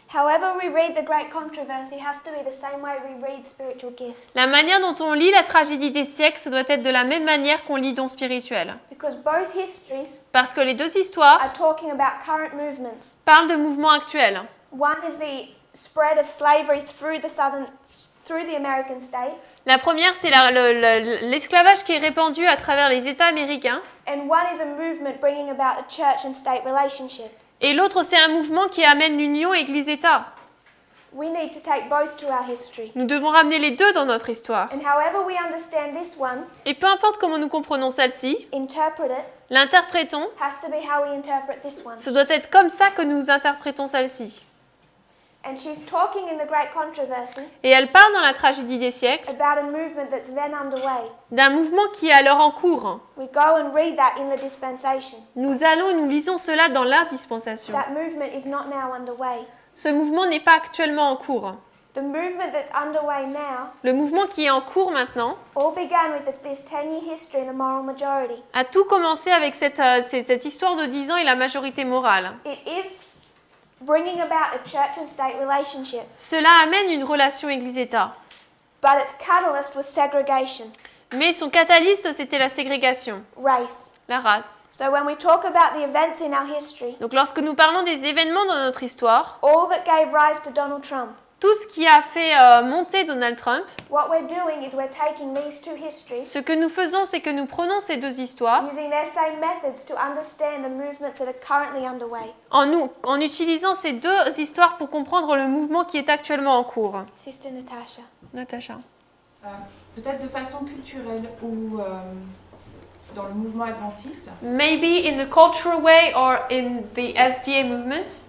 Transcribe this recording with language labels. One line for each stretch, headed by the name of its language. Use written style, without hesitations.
English: However we read the great controversy has to be the same way we read spiritual gifts.
French: La manière dont on lit la tragédie des siècles, ça doit être de la même manière qu'on lit dons spirituels.
English: Because both histories
French: Parce que les deux histoires
English: are talking about current movements.
French: parlent de mouvements actuels.
English: One is the spread of slavery through the American states,
French: La première, c'est l'esclavage qui est répandu à travers les États américains.
English: and one is a movement bringing about a church and state relationship.
French: Et l'autre, c'est un mouvement qui amène l'union Église-État.
English: We need to take both to our history.
French: Nous devons ramener les deux dans notre histoire.
English: And however we understand this one,
French: Et peu importe comment nous comprenons celle-ci,
English: interpret it,
French: l'interprétons.
English: has to be how we interpret this one.
French: Ce doit être comme ça que nous interprétons celle-ci.
English: And she's talking in the great controversy
French: Et elle parle dans la tragédie des siècles
English: about a movement that's then underway.
French: d'un mouvement qui est alors en cours.
English: We go and read that in the dispensation.
French: Nous allons et nous lisons cela dans la dispensation.
English: That movement is not now underway.
French: Ce mouvement n'est pas actuellement en cours.
English: The movement that's underway now
French: Le mouvement qui est en cours maintenant
English: all began with this 10-year history in the moral majority.
French: a tout commencé avec cette histoire de 10 ans et la majorité morale.
English: It is bringing about a church and state relationship,
French: Cela amène une relation Église-État.
English: but its catalyst was segregation,
French: Mais son catalyste, c'était la ségrégation,
English: race.
French: la race.
English: So when we talk about the events in our history,
French: Donc lorsque nous parlons des événements dans notre histoire,
English: all that gave rise to Donald Trump,
French: tout ce qui a fait monter Donald Trump,
English: what we're doing is we're taking these two histories,
French: ce que nous faisons, c'est que nous prenons ces deux histoires
English: using their same methods to understand the movements that are currently underway.
French: en utilisant ces deux histoires pour comprendre le mouvement qui est actuellement en cours.
English: Sister Natasha.
French: Natacha. Peut-être de façon culturelle ou dans le mouvement adventiste,
English: Maybe in the cultural way or in the SDA movement.